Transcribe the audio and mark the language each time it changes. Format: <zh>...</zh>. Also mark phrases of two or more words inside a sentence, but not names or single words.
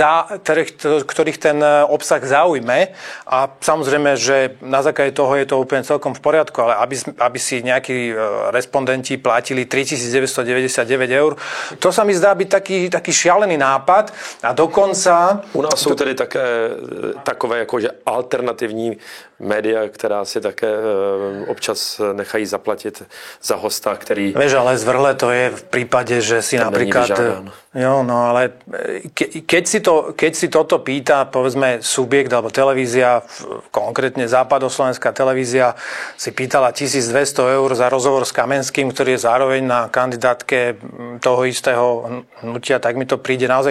<sk>ten obsah zaujme, a samozrejme, že na základe toho je to úplne celkom v poriadku, ale aby si nejakí respondenti platili 3 999 eur, to sa mi zdá byť taký šialený nápad a dokonca...</sk> <cs>U nás jsou tedy také takové jakože alternativní média, která si také občas nechají zaplatit za hosta, který...</cs> <sk>Vieš, ale zvrhle to je v prípade, že si napríklad... Jo, no ale keď si toto pýta, povedzme, subjekt alebo televízia, konkrétne západoslovenská televízia, si pýtala 1200 eur za rozhovor s Kamenským, ktorý je zároveň na kandidátke toho istého hnutia, tak mi to príde naozaj...</sk>